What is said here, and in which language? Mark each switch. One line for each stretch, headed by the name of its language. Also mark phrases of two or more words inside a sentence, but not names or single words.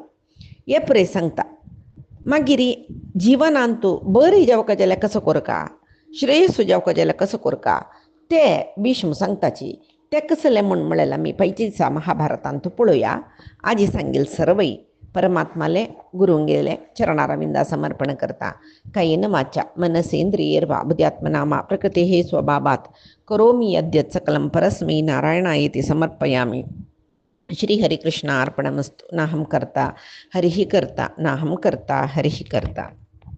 Konkani: हे पुरे सांगता मागीर जिवनांतू बरी जावका जाल्यार कसो करका श्रेयस्सू जावका जाल्यार कसो करका ते भीष्म सांगताची ते कसले म्हूण म्हळेलें आमी पयलीं दिसा महाभारतांत पळोवया आजी सांगेल सर्वई परमात्माले गुरुंगेले चरणारविंदा समर्पण करता
Sanskrit: कायेन वाचा मनसेंद्रियैर्वा बुद्ध्यात्मना प्रकृतेः स्वभावात् करोमि यद्यत् सकलं परस्मै नारायणायेति समर्पयामि श्री हरिकृष्ण अर्पणमस्तु नाहं कर्ता हरिः कर्ता नाहं कर्ता हरिः कर्ता।